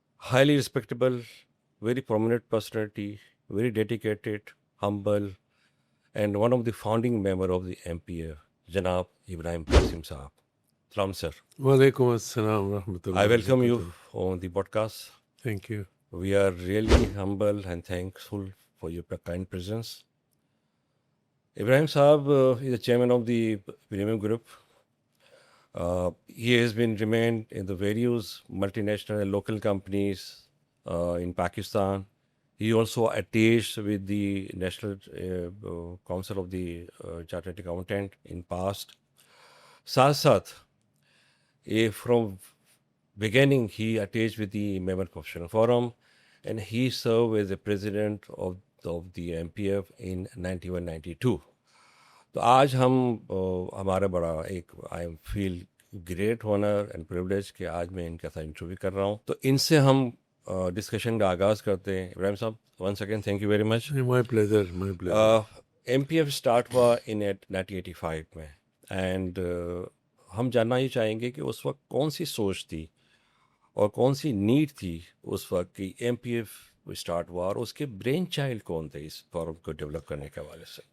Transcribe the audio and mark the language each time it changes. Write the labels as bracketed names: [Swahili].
[English] Highly respectable, very prominent personality, very dedicated, humble and one of the founding member of the M P F, جناب ابراہیم قاسم صاحب. سلام sir. [Urdu] وعلیکم السلام ورحمۃ اللہ [English] I welcome you [Urdu] وبرکاتہ. [English] on the podcast. Thank you. We are really humble and thankful for your kind presence. Ibrahim Saab is the chairman of the Premium Group. He has been remained in the various multinational and local companies in Pakistan. He also attached with the National Council of the Chartered Accountant in past. Saath from beginning he attached with the Member Professional Forum, and he served as the president of the MPF in 91-92. [Urdu] تو آج ہم ہمارا بڑا ایک [English] I feel great honour and privilege [Urdu] کہ آج میں ان کے ساتھ انٹرویو کر رہا ہوں. تو ان سے ہم ڈسکشن کا آغاز کرتے ہیں. [English] Ibrahim Sahab, once again thank you very much. My pleasure, my pleasure. [Urdu] M P F start ہوا ان 1985 میں، اینڈ ہم جاننا یہ چاہیں گے کہ اس وقت کون سی سوچ تھی اور کون سی نیڈ تھی اس وقت کہ ایم پی ایف اسٹارٹ ہوا، اور اس کے برین چائلڈ کون تھے اس فارم کو ڈیولپ کرنے کے حوالے سے.